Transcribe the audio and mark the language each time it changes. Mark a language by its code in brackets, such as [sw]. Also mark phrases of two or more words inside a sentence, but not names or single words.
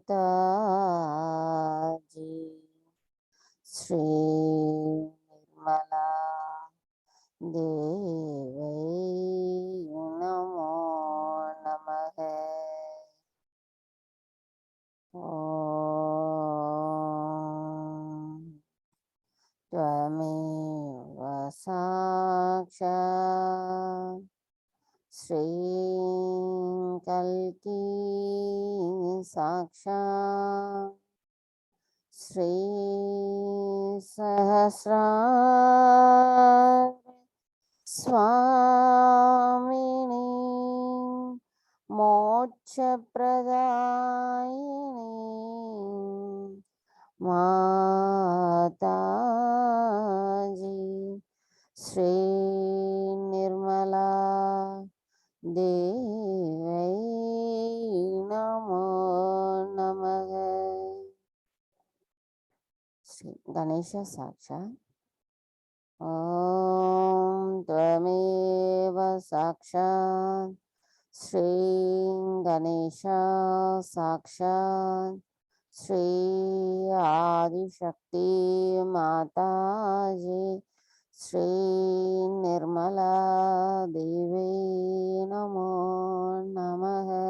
[sa] माताजी श्री निर्मला देवी नमो नमः. ஓம் त्वमेव साक्षात् श्रीं कल्कि साक्षात् श्री सहस्रार स्वामिनी मोक्षप्रदायिनी माताजी श्री निर्मला देवी नमो नमः. श्री गणेश साक्षात्. ஓம் त्वमेव साक्षात् श्री गणेश साक्षात् श्री आदिशक्ति माताजी श्री निर्मला देवी नमो नमः.